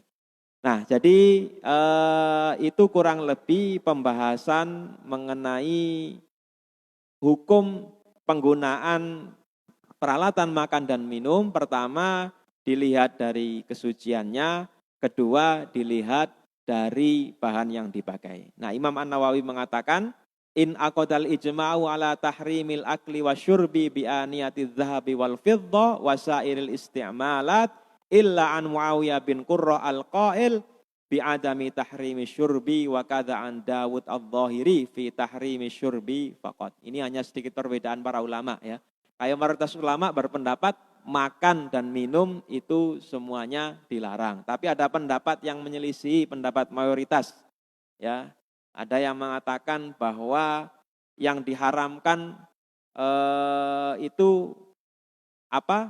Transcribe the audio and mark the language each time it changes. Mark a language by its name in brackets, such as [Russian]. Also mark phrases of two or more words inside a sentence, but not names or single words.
[Indonesian] Nah, jadi itu kurang lebih pembahasan mengenai hukum penggunaan peralatan makan dan minum. Pertama, dilihat dari kesuciannya. Kedua, dilihat dari bahan yang dipakai. Nah, Imam An-Nawawi mengatakan, [Arabic] إن أقدل إجماع على تحريم الأكل والشرب بآنية الذهب والفضة وسائر الاستعمالات إلا عن معاوية بن قرة القائل بعدم تحريم الشرب وكذا عن داود الظاهري في تحريم الشرب فقط. [Indonesian] Ini hanya sedikit perbedaan para ulama, ya. Kayak mayoritas ulama berpendapat makan dan minum itu semuanya dilarang. Tapi ada pendapat yang menyelisih pendapat mayoritas, ya. Ada yang mengatakan bahwa yang diharamkan itu apa?